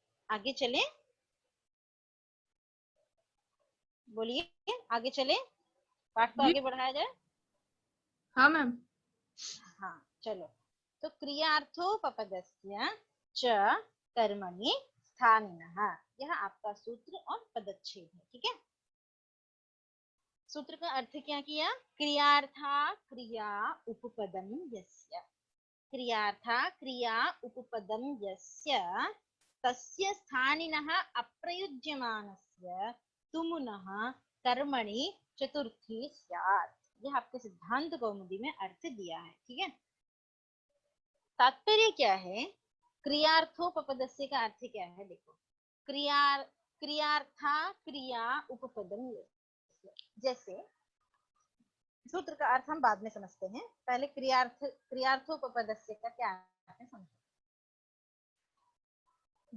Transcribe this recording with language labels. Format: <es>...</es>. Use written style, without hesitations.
<hi>आगे चले, बोलिए, आगे चले, पाठ को आगे बढ़ाया जाए। हाँ मैम। हाँ चलो, तो</hi> <sa>क्रियार्थोपपदस्य च कर्मणि स्थानिनः,</sa> <hi>यह आपका सूत्र और पदच्छेद है। ठीक है, सूत्र का अर्थ क्या किया?</hi> <sa>क्रियार्था क्रिया उपपदम यस्य, क्रियार्था क्रिया उपपदम यस्य तस्य स्थानिनः अप्रयुज्यमानस्य तुमुनः कर्मणि चतुर्थी स्यात्।</sa> <hi>यह आपके सिद्धांत कौमुदी में अर्थ दिया है। ठीक है, तात्पर्य क्या है? क्रियार्थोपपदस्य का अर्थ क्या है? देखो, क्रियार्था क्रिया उपपदम, जैसे सूत्र का अर्थ हम बाद में समझते हैं, पहले क्रियार्थोपपदस्य का क्या अर्थ है समझो।</hi>